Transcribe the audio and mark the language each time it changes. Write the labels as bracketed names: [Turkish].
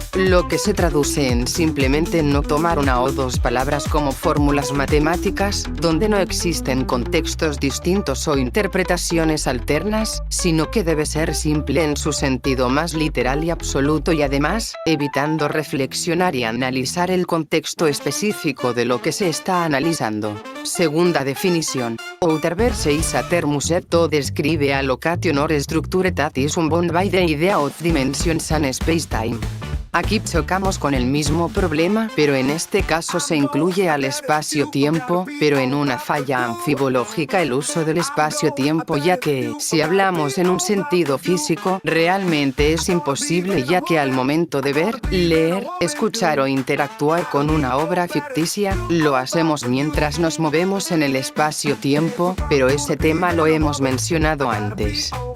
[Spanish] lo que se traduce en simplemente no tomar una o dos palabras como fórmulas matemáticas, donde no existen contextos distintos o interpretaciones alternas, sino que debe ser simple en su sentido más literal y absoluto y además, evitando reflexionar y analizar el contexto específico de lo que se está analizando. Segunda definición. [English] Outerverse is a termus et describe a location or structure that is bound by the idea of dimensions and space-time. [Spanish] Aquí chocamos con el mismo problema, pero en este caso se incluye al espacio-tiempo, pero en una falla anfibológica el uso del espacio-tiempo, ya que, si hablamos en un sentido físico, realmente es imposible, ya que al momento de ver, leer, escuchar o interactuar con una obra ficticia, lo hacemos mientras nos movemos en el espacio-tiempo, pero ese tema lo hemos mencionado antes.